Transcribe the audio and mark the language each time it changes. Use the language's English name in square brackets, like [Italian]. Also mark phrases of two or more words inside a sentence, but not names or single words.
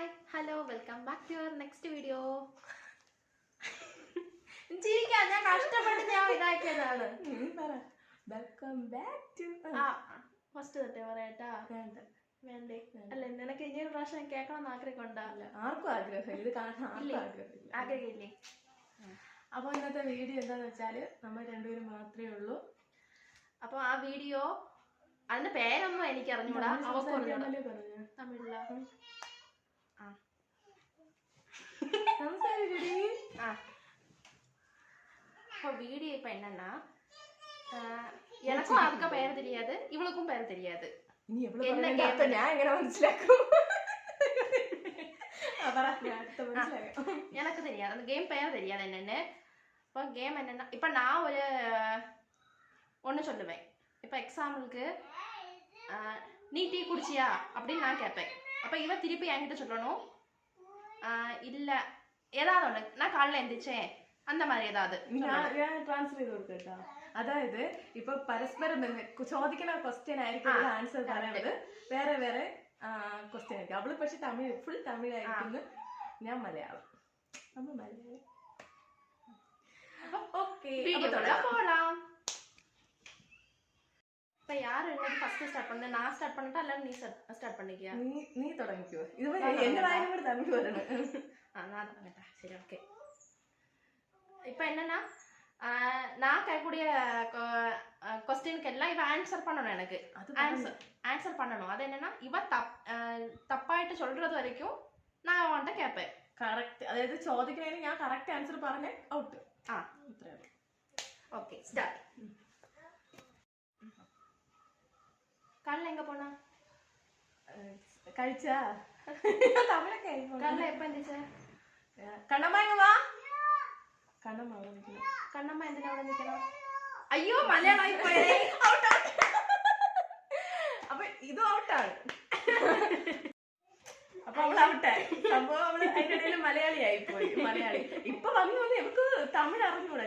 [English] Hello, welcome back to our next video. [Malayalam] ചിരിക്കാൻ ഞാൻ കഷ്ടപ്പെട്ട് ഞാൻ ഇതാക്കിയതാണ്. [English] welcome back to [Malayalam] ഫസ്റ്റ് തൊട്ടേ പറയട്ടാ. വേണ്ടേ? അല്ല നിനക്ക് ഇനി ഒരു പ്രാവശ്യം കേൾക്കണം ആഗ്രഹമുണ്ടാ? ആർക്കും ആഗ്രഹം ഇത് കാണാൻ ആഗ്രഹമില്ലേ? അപ്പൊ ഇന്നത്തെ വീഡിയോ എന്താന്ന് വെച്ചാല് നമ്മൾ രണ്ടുപേരും മാത്രമേ ഉള്ളൂ. അപ്പൊ ആ വീഡിയോ അതിന്റെ പേരൊന്നും എനിക്ക് അറിഞ്ഞൂടാ. [Tamil] തമിഴില வீடியோ இப்ப என்னன்னா எனக்கும் அதுக்கு பேர் தெரியாது இவளுக்கும் பேர் தெரியாது எனக்கு தெரியாது அந்த கேம் பேர் தெரியாது என்னன்னு இப்போ கேம் என்னன்னா இப்ப நான் ஒரு ஒண்ணு சொல்லுவேன் இப்ப எக்ஸாம்பிளுக்கு நீ டீ குடிச்சியா அப்படின்னு நான் கேட்பேன் அப்ப இவ திருப்பி என்கிட்ட சொல்லணும் இல்ல ஏதாவது ஒண்ணு நான் காலைல எந்திரிச்சேன் அந்த மாதிரி ஏதாவது [Malayalam] ഞാൻ ട്രാൻസ്ഫർ ചെയ്ത് കൊടുക്കട്ടോ. അതായത് ഇപ്പൊ പരസ്പരം ചോദിക്കുന്ന ക്വസ്റ്റ്യൻ ആയിരിക്കും ആൻസർ പറയുന്നത് വേറെ വേറെ ക്വസ്റ്റ്യൻ ആയിരിക്കും. അവള് പക്ഷെ തമിഴ് ഫുൾ തമിഴായിരിക്കുന്നു, ഞാൻ മലയാളം. നമ്മൾ മലയാളം. ഓക്കെ [Tamil] போலாம். இப்ப யாரு இன்னைக்கு [English] first start [Tamil] பண்ண? நான் ஸ்டார்ட் பண்ணட்டா இல்ல நீ ஸ்டார்ட் பண்ணிக்கியா? [Malayalam] നീ തുടങ്ങിക്കോ. ഇത് എന്റെ വായിലും കൂടെ തമിഴ് വരണം. [Tamil] நான் தொடங்கட்டா. சரி ஓகே. இப்போ என்னன்னா நான் கேட்கக்கூடிய क्वेश्चनக்கு எல்லாம் இவ ஆன்சர் பண்ணணும். எனக்கு ஆன்சர் பண்ணணும். அது என்னன்னா இவ தப்பாയിട്ട് சொல்றது வரைக்கும் நான் அவன்கிட்ட கேட்பேன். [Malayalam] കറക്റ്റ്, അതായത് ചോദിക്കുന്നതിന് ഞാൻ [English] correct answer [Malayalam] പറഞ്ഞ ഔട്ട്. [English] okay start. [Tamil] காலைல எங்க போனா? [Malayalam] കഴിച്ചാ? തമിഴൊക്കെ [Tamil] காலைல எப்ப எந்திரிச்ச? [Malayalam] കണ്ണമ്മ ഇങ്ങ് വാ. കണ്ണമ്മ അവിടെ നിൽക്കണം. കണ്ണമ്മ എന്തിനാ അവിടെ നിൽക്കണം? അയ്യോ മലയാളമായി പോയേ. അപ്പൊ ഇതും ഔട്ടാണ്. അപ്പൊ അവള് ഔട്ടായി. സംഭവം അവള് അതിന്റെ ഇടയിൽ മലയാളിയായി പോയി. മലയാളി ഇപ്പൊ വന്നു നമുക്ക് തമിഴ് അറിഞ്ഞൂടാ.